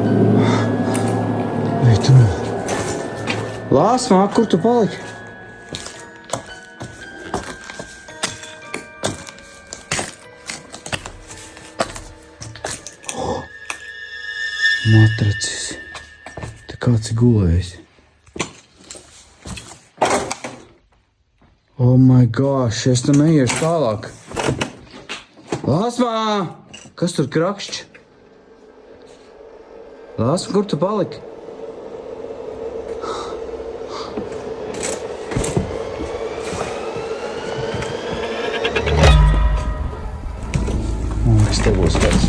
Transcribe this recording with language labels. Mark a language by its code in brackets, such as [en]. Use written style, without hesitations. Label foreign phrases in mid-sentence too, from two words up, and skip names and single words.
[lv] Ej, tu. Lāsmā, kur tu paliki? Matracis. Te kāds ir gulējis. [en] Oh my gosh, [lv] es tu neiešu tālāk. Lāsmā! Kas tur krakšķi? Lāsma, kur tu paliki? Te būs kāds.